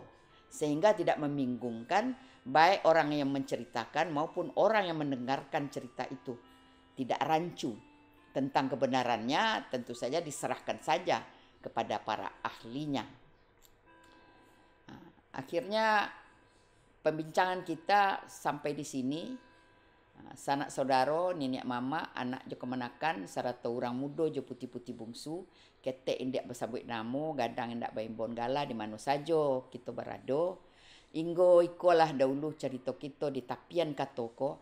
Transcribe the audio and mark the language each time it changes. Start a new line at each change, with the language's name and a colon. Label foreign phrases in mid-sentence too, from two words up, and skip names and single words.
Indonesian: Sehingga tidak membingungkan baik orang yang menceritakan maupun orang yang mendengarkan cerita itu. Tidak rancu. Tentang kebenarannya tentu saja diserahkan saja kepada para ahlinya. Nah, akhirnya pembincangan kita sampai di sini.
Minangkabau: Sanak saudaro, nenek mama, anak jo kemenakan, sarata orang muda jo putih-putih bungsu, ketek indak bersabut namo, gadang indak baimbon gala di mana saja kita berado. Inggo ikolah dahulu cerita kita di tapian katoko.